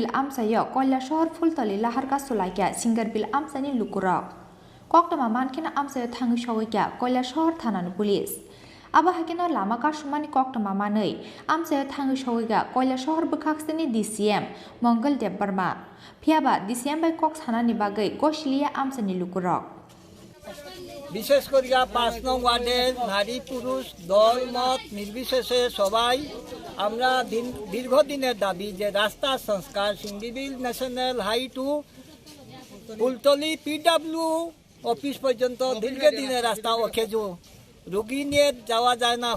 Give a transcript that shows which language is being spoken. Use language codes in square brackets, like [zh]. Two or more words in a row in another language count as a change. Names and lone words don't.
[trp] Amsayo Koila Shohor Fultali Lahar Kasulaya Singarbil Amsani Lukurok Koktama Mankena Amsayo Thangi Shogya Koila Shohor Thanan Police Aba Hakena Lama Kashumani Koktama Manei Amsayo Thangi Shogya Koila Shohor Bukhaksani DCM Mongol Deb Burma Piaba DCM by Cox Hanani Bagai Goshliya Amsani Lukurok [bn] বিশেষ করিয়া ৫ নং ওয়ার্ডের নারী পুরুষ দল মত নির্বিশেষে সবাই আমরা দীর্ঘদিনের দাবি যে রাস্তা সংস্কার সিঙ্গিবিল [en] national high [bn] টু ফুলতলি [en] PWD office [bn] পর্যন্ত দীর্ঘদিনের রাস্তা অকেজো রোগী নিয়ে যাওয়া যায় না